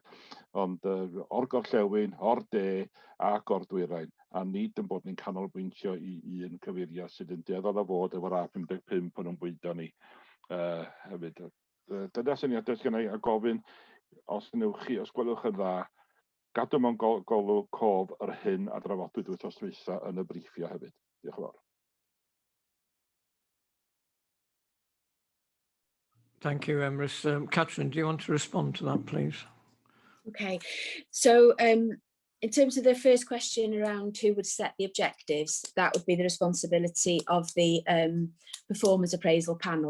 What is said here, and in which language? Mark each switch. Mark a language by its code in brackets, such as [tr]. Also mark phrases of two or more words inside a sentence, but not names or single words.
[cy] Ond o'r gorllewin, o'r de ac o'r dwyrain, a nid yn bod ni'n canolbwyntio i un cyfeiriad sydd yn dueddol o fod efo'r A55 yn nhw'n bwydo ni hefyd. Dyna syniadau gen i a gofyn, os gwelwch yn dda, gadw mewn golwg cof yr hyn a drafodwyd wythnos dwytha yn y briffio hefyd. Diolch yn fawr. [en] Thank you, Emrys. Catherine, do you want to respond to that, please? Okay, so in terms of the first question around who would set the objectives, that would be the responsibility of the performance appraisal panel.